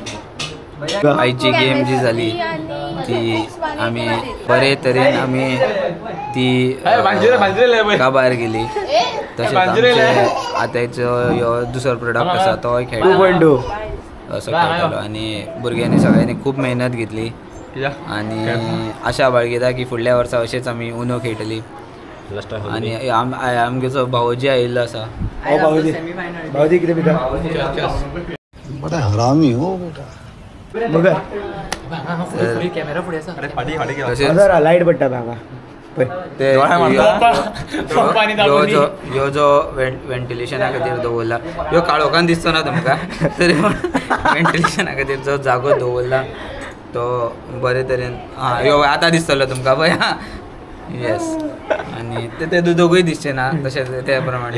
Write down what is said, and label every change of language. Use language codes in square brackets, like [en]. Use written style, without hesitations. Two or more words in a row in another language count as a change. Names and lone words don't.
[kok] आयची गेम जी झाली ती आम्ही बरे तरेन आम्ही ती काबार गेली तशेंच आतांचो ह्यो दुसरो प्रोडक्ट आसा तो खेळटा असो खेळटालो आणि भुरग्यांनी सगळ्यांनी खूब मेहनत घेतली आणि आशा बाळगिता की फुडल्या वर्सा अशेंच आमी उनो खेळटली आणि आमचो भावजी आयिल्लो आसा भावजी कितें भिता [hi] बड़ा हरामी हो बेटा [kok] लायट पडटा हांगा ह्यो जो वेंटिलेशना खातीर दवरला ह्यो काळोखान दिसतो ना तुमकां तरी वेंटिलेशना खातीर जो जागो दवरला तो बरे तरेन ह्यो आतां दिसतलो तुमकां पळय येस आणि ते दोगूय दिसचे ना तशेंच त्या प्रमाणे